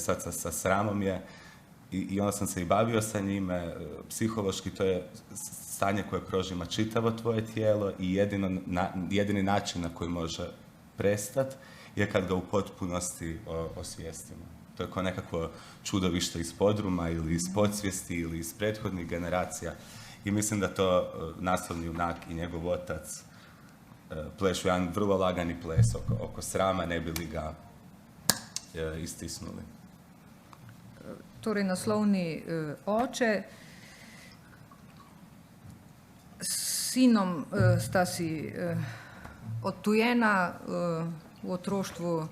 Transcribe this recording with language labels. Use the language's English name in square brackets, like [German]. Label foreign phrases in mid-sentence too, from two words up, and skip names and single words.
[Croatian] Sad sa sramom je, i onda sam se i bavio sa njime, psihološki to je stanje koje prožima čitavo tvoje tijelo i jedini način na koji može prestati je kad ga u potpunosti osvijestimo. To je kao nekako čudovište iz podruma ili iz podsvijesti ili iz prethodnih generacija i mislim da to naslovni junak i njegov otac plešu jedan vrlo lagani ples oko srama, ne bi li ga istisnuli. [Slovenian] Torej, naslovni oče s sinom sta si odtujena, v otroštvu